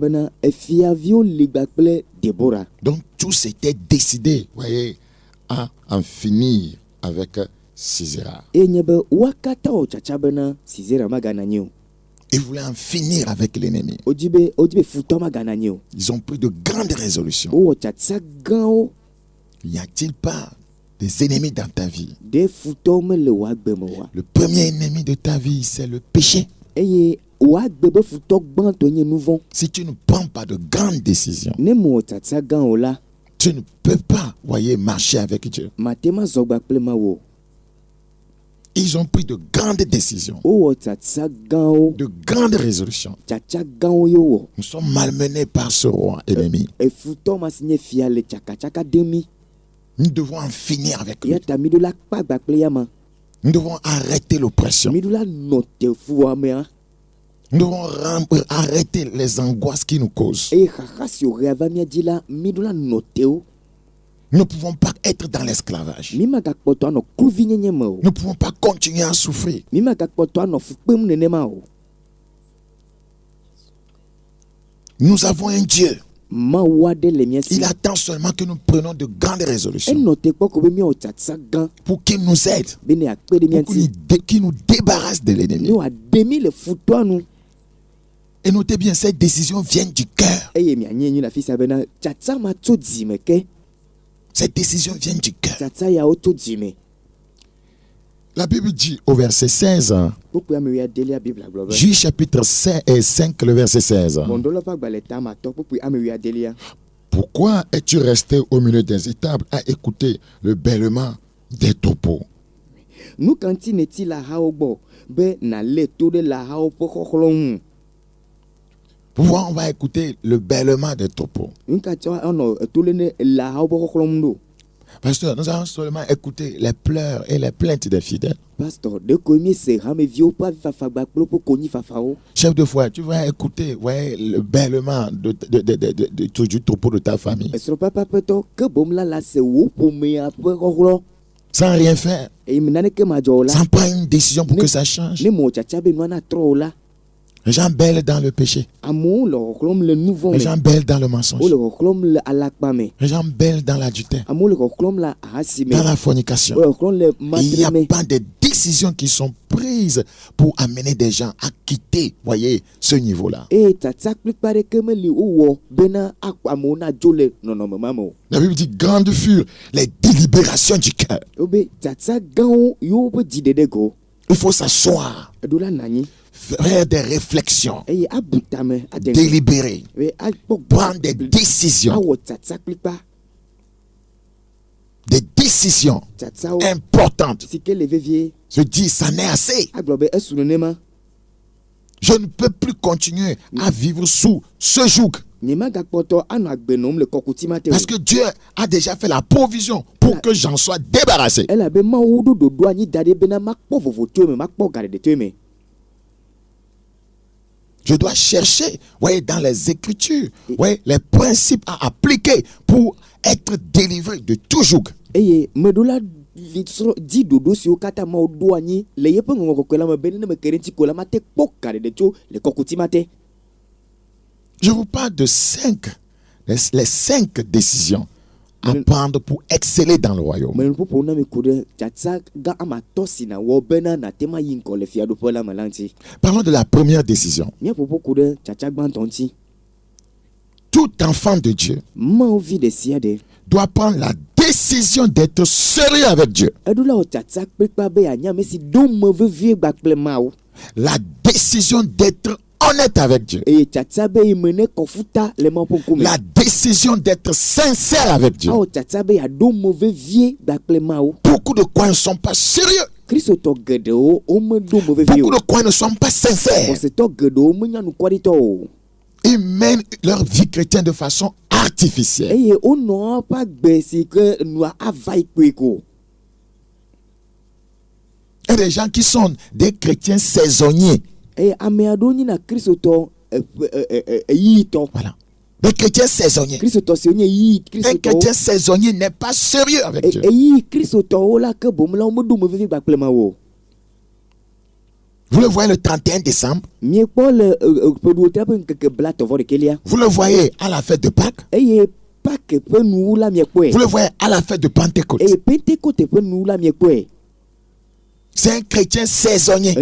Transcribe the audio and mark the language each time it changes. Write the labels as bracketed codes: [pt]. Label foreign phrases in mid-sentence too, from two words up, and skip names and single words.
[fr] Donc tous étaient décidés à en finir avec Sisera. Ils voulaient en finir avec l'ennemi. Ils ont pris de grandes résolutions. N'y a-t-il pas des ennemis dans ta vie. [ee] Des futɔ mele w'agbe me wa. [fr] Le premier ennemi de ta vie, c'est le péché. [ee] Eye w'agbe be futɔ gbãtɔ nye nu vɔ̃. [fr] Si tu ne prends pas de grandes décisions, [ee] Ne mewɔ tsatsa gã o la, [fr] tu ne peux pas, voyez, marcher avec Dieu. [ee] mate ma zɔ gba kple Mawu o. [fr] Ils ont pris de grandes décisions, [ee] Wowɔ tsatsa gãwo, [fr] de grandes résolutions. [ee] tsatsa gãwo ye wɔ. [fr] Nous sommes malmenés par ce roi ennemi. [ee] Efutɔ ma si nye fia le tsakatsaka ɖem mi. [fr] Nous devons en finir avec lui. [ee] Ya ta mi ɖo la kpa gba kple ya ma. [fr] Nous devons arrêter l'oppression. [ee] Mi ɖo la nɔ te fua mea. [fr] Nous devons arrêter les angoisses qui nous causent. [ee] Eye xaxa si wòhe va mia dzi la, mi ɖo la nɔ te wo. [fr] Nous ne pouvons pas être dans l'esclavage. [ee] Mi magakpɔtɔ anɔ kluvi nyenye me o. [fr] Nous ne pouvons pas continuer à souffrir. [ee] Mi magakpɔtɔ anɔ fu kpem nenema o. [fr] Nous avons un Dieu. [ee] Mawu aɖe le mia si. [fr] Il attend seulement que nous prenions de grandes résolutions [ee] Enɔ te kpɔ ko be miawɔ tsatsa gã [fr] pour qu'il nous aide, [ee] be ne akpe ɖe mia [fr] pour [ee] ŋuti. [fr] qu'il nous débarrasse de l'ennemi. [ee] Ne wòaɖe mi le futɔa nu. [fr] Et notez bien, ces décisions viennent du cœur. [ee] Eye mianye nyi le afi sia bena tsatsa ma tso dzime ke. [fr] Ces décisions viennent du cœur. [ee] Tsatsa yawo tso dzime. [fr] La Bible dit au verset 16, [ee] Kpukpui ame wuiadelia Biblia gblɔ be. [fr] Juge chapitre 5, le verset 16. [ee] Mɔndolo ƒe agbalẽ tamatɔ kpukpui ame wuiadelia. [fr] Pourquoi es-tu resté au milieu des étables à écouter le bêlement des troupeaux? [ee] Nu ka ŋuti nèti le ahawo gbɔ be nàlé to ɖe le ahawo ƒe xɔxlɔ̃ ŋu? [fr] Pourquoi on va écouter le bêlement des troupeaux? [ee] Nu ka ŋuti anɔ to lé ne le ahawo ƒe xɔxlɔ̃ ŋu ɖo? [fr] Pasteur, nous allons seulement écouter les pleurs et les plaintes des fidèles. [ee] Pasteur, de ko mi se hameviwo ƒe avifafa kple woƒe konyifafawo. [fr] Chef de foi, tu vas écouter le bêlement du troupeau de ta famille. [ee] Esrɔ̃papapetɔ ke bom la se wo ƒomea ƒe xɔxlɔ̃. [fr] Sans rien faire. [ee] Eye naneke madzɔ o la. [fr] Sans prendre une décision pour que ça change. [ee] Ne mewɔ tsatsa be nua natrɔ o la. [fr] Les gens bêlent dans le péché. [ee] Amewo le xɔxlɔ̃m le nu vɔ̃ [fr] Les [ee] me. [fr] gens bêlent dans le mensonge. [ee] Wo le xɔxlɔ̃m le alakpa me. [fr] Les gens bêlent dans l'adultère, [ee] Amewo le xɔxlɔ̃m le ahasi me. [fr] dans la fornication. [ee] Wo le xɔxlɔ̃m le [fr] Il n'y a [ee] matre me. [fr] pas de décisions qui sont prises pour amener des gens à quitter, voyez, ce niveau-là. [ee] Eye tsatsa kplikpe aɖeke meli wowɔ bena akpɔ amewo nadzo le nɔnɔme ma me o. [fr] La Bible dit, grandes furent les délibérations du cœur. [ee] Wobe tsatsa gãwo yewo ƒe dziɖeɖe go. [fr] Il faut s'asseoir, [ee] Eɖo la nɔ anyi [fr] faire des réflexions, [ee] eye abu tame ade ŋu. [fr] délibérer, [ee] Eye akpɔ [fr] prendre des décisions, [ee] awɔ tsatsa kplikpa. [fr] des décisions [ee] Tsatsawo [fr] importantes. [ee] si ke le vevie. [fr] Je dis, ça n'est assez. [ee] Agblɔ be esu nenema. [fr] Je ne peux plus continuer à vivre sous ce joug. [ee] Nyemagakpɔtɔ anɔ agbe nɔm le kɔkuti ma te o. [fr] Parce que Dieu a déjà fait la provision pour que j'en sois débarrassé. [ee] Elabe Mawu ɖo ɖoɖo anyi da ɖi bena makpɔ vovo to eme, makpɔ gaɖeɖe to eme. [fr] Je dois chercher, voyez, dans les Écritures, voyez, les principes à appliquer pour être délivré de tout joug. [ee] Eye meɖo la di ɖoɖo siwo katã Mawu ɖo anyi le yeƒe ŋɔŋɔ kɔkɔe la me be ne me ke ɖe ŋuti ko la mate kpɔ gaɖeɖe tso le kɔkuti ma te. [fr] Je vous parle de les 5 décisions à prendre pour exceller dans le royaume. [ee] Mele ƒoƒo na mi ko ɖe tsatsa gã ame atɔ̃ si nàwɔ bena nàte ma yi ŋkɔ le fiaɖuƒe la me la ŋuti. [fr] Parlons de la première décision. [ee] Míaƒoƒo ko ɖe tsatsa gbãtɔ ŋuti. [fr] Tout enfant de Dieu [ee] Mawovi ɖe sia ɖe [fr] doit prendre la décision d'être sérieux avec Dieu. [ee] eɖo la wɔ tsatsa kplikpa be yeanye ame si ɖo me vevie gba kple Mawu. [fr] La décision d'être honnête avec Dieu. [ee] Eye tsatsa be yi me ne kɔfuta le Mawu ƒe ŋkume. [fr] La décision d'être sincère avec Dieu. [ee] Awɔ tsatsa be yeaɖo me vevie gba kple Mawu. [fr] Beaucoup de croyants ne sont pas sérieux. [ee] Kristotɔ geɖewo womeɖo me vevie [fr] Beaucoup [ee] o. [fr] de croyants ne sont pas sincères. [ee] Xɔsetɔ geɖewo menya nukwaɖitɔ o. [fr] Ils mènent leur vie chrétienne de façon artificielle. [ee] Eye wonɔ ƒe agbe si ke nua ava yi kpoe ko. [fr] Il y a des gens qui sont des chrétiens saisonniers. [ee] Eye ame aɖewo nyina kristotɔ eyiyitɔ. [fr] Voilà. Des chrétiens saisonniers. [ee] Kristotɔ siwo nye yiyi [fr] Un [ee] kristotɔwo. [fr] chrétien saisonnier n'est pas sérieux avec Dieu. [ee] Eyiyi kristotɔwo la ke bom la womeɖo me vevie gba kple Mawu o. [fr] Vous le voyez le 31 décembre. [ee] Miekpɔ le ƒeɖuwotria ƒe ŋkeke blatɔ-vɔ-ɖekɛlia. [fr] Vous le voyez à la fête de Pâques. [ee] Eye Pâques ƒe nuwu la miekpɔe. [fr] Vous le voyez à la fête de Pentecôte. [ee] Eye Pentekote ƒe nuwu la miekpɔe. [fr] C'est un chrétien saisonnier.